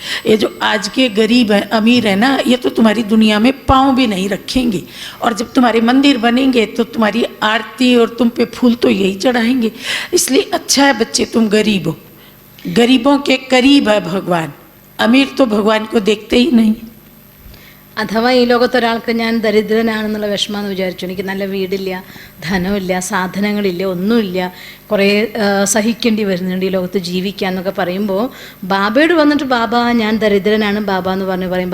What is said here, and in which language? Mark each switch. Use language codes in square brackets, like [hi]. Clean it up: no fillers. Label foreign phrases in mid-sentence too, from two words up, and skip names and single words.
[hi] ये जो आज के गरीब है अमीर है ना, ये तो तुम्हारी दुनिया में पाँव भी नहीं रखेंगे, और जब तुम्हारे मंदिर बनेंगे तो तुम्हारी आरती और तुम पे फूल तो यही चढ़ाएंगे। इसलिए अच्छा है बच्चे तुम गरीब हो, गरीबों के करीब है भगवान, अमीर तो भगवान को देखते ही नहीं। [ml] അഥവാ ഈ ലോകത്തൊരാൾക്ക് ഞാൻ ദരിദ്രനാണെന്നുള്ള വിഷമമെന്ന് വിചാരിച്ചു, എനിക്ക് നല്ല വീടില്ല, ധനമില്ല, സാധനങ്ങളില്ല, ഒന്നുമില്ല, കുറേ സഹിക്കേണ്ടി വരുന്നുണ്ട് ഈ ലോകത്ത് ജീവിക്കാൻ എന്നൊക്കെ പറയുമ്പോൾ ബാബയോട് വന്നിട്ട്, ബാബ ഞാൻ ദരിദ്രനാണ് ബാബ എന്ന് പറയും.